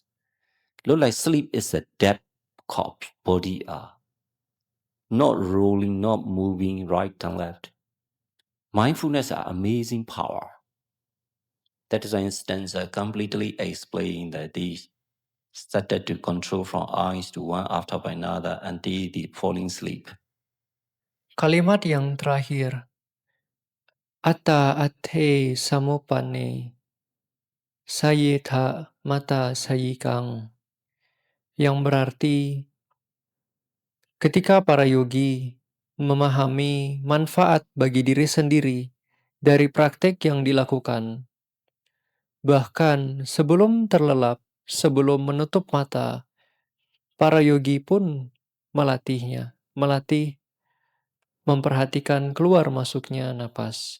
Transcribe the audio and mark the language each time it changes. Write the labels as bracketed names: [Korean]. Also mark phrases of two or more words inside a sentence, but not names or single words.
[English] Look like sleep is a dead corpse body not rolling, not moving right and left. Mindfulness are amazing power. That is an instance completely explain that these started to control from eyes to one after by another until the falling sleep. [Indonesian] Kalimat yang terakhir, [Pali] Atta ate samopane, sayeta mata sayikang, [Indonesian] yang berarti ketika para yogi memahami manfaat bagi diri sendiri dari praktek yang dilakukan, bahkan sebelum terlelap, sebelum menutup mata, para yogi pun melatihnya, melatih memperhatikan keluar masuknya napas.